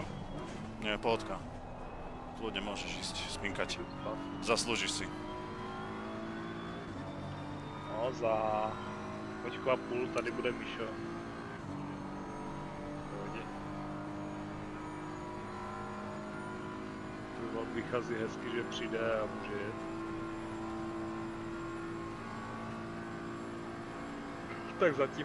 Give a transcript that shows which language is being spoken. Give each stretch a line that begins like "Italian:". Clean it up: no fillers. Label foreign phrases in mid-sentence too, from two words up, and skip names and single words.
Slovak: Nie, pohodka. Kľudne môžeš ísť spinkať. Zaslúžiš si.
Czech: No, za hoďku a půl tady bude Mišo. Pohodě. Vychází hezky, že přijde a může jet. Tak zatím.